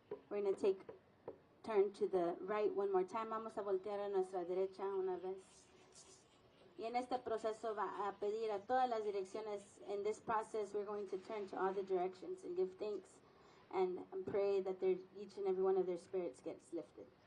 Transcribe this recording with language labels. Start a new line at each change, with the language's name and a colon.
English: We're going to turn to the right one more time.
Spanish: Vamos a voltear a nuestra derecha una vez. Y en este proceso va a pedir a todas las direcciones.
English: In this process, we're going to turn to all the directions and give thanks and pray that each and every one of their spirits gets lifted.